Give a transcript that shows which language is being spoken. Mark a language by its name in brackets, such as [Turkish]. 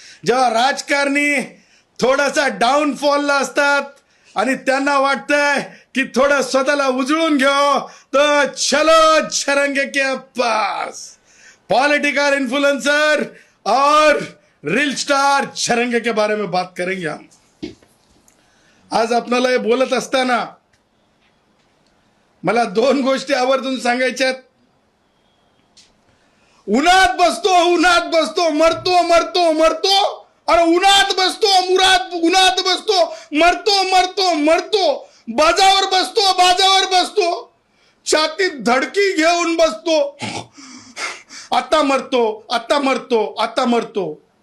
[Marathi] जेव्हा राजकारणी थोडासा डाऊनफॉलला असतात आणि त्यांना वाटतंय की थोडं स्वतःला उजळून घ्यावं, तर [Hindi] चलो जरंगे के पास. पॉलिटिकल इन्फ्लुएंसर और रील स्टार जरंगे के बारे में बात करेंगे हम. [Marathi] आज आपल्याला हे बोलत असताना मला दोन गोष्टी आवर्जून सांगायच्यात. उन्हात बसतो मरतो, अरे उन्हात बसतो मरतो, बाजावर बसतो छातीत धडकी घेऊन बसतो, आता मरतो.